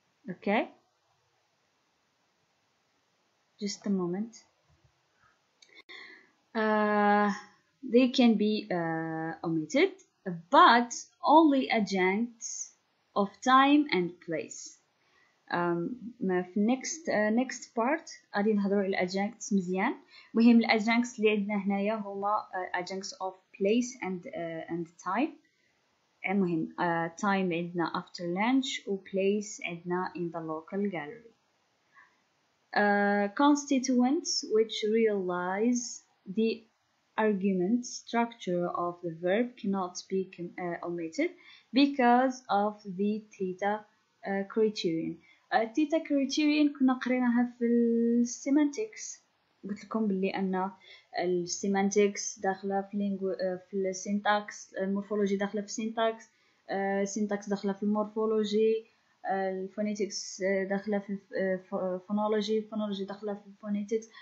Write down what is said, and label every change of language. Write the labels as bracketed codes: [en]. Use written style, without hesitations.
[en] Okay? Just a moment. They can be omitted, but only adjuncts of time and place. [ar] في [en] next part [ar] غادي نهضروا على adjuncts مزيان. مهم ال adjuncts اللي عندنا هنايا هما [en] adjuncts of place and time. [ar] المهم time عندنا [en] after lunch [ar] و place عندنا [en] in the local gallery. Constituents which realize the argument structure of the verb cannot be omitted because of the theta criterion. [ar] theta criterion كنا قريناها في السيمانتكس. قلت لكم باللي أن السيمانتكس داخلة في السينتاكس، المورفولوجي داخلة في السينتاكس، السينتاكس داخلة في المورفولوجي، الفونيتكس داخلة في الفونولوجي، الفونولوجي داخلة في الفونيتكس.